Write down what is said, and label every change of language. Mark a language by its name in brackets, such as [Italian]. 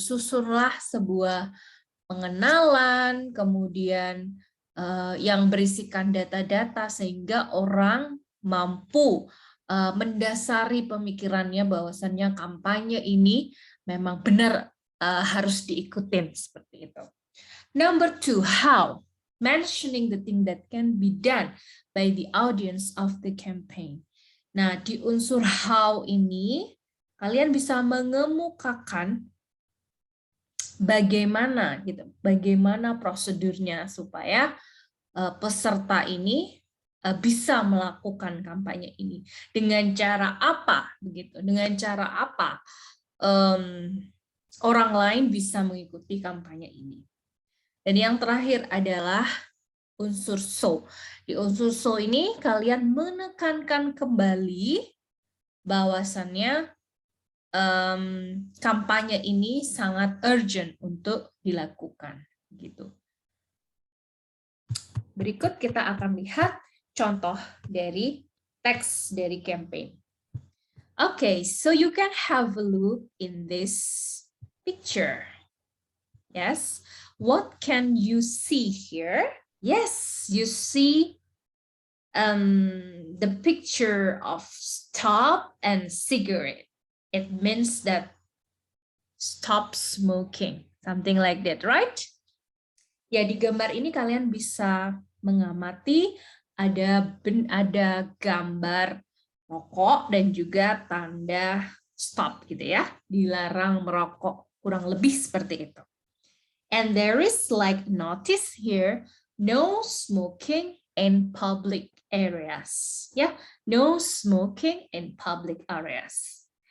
[Indonesian] Susunlah sebuah pengenalan, kemudian yang berisikan data-data sehingga orang mampu mendasari pemikirannya bahwasannya kampanye ini memang benar harus diikutin seperti itu. [English] Number 2, how. mentioning the thing that can be done by the audience of the campaign. [Indonesian] Nah, di unsur how ini, kalian bisa mengemukakan bagaimana prosedurnya supaya peserta ini bisa melakukan kampanye ini. Dengan cara apa begitu? Dengan cara apa orang lain bisa mengikuti kampanye ini? Dan yang terakhir adalah unsur so. Di unsur so ini kalian menekankan kembali bahwasannya kampanye ini sangat urgent untuk dilakukan. Gitu. Berikut kita akan lihat contoh dari teks dari campaign. [English] Okay, so you can have a look in this picture. Yes, what can you see here? Yes, you see the picture of stop and cigarette. It means that stop smoking, something like that, right? [Indonesian] Ya, di gambar ini kalian bisa mengamati ada gambar rokok dan juga tanda stop gitu ya, dilarang merokok, kurang lebih seperti itu. [English] And there is like notice here, no smoking in public areas. Ya, no smoking in public areas.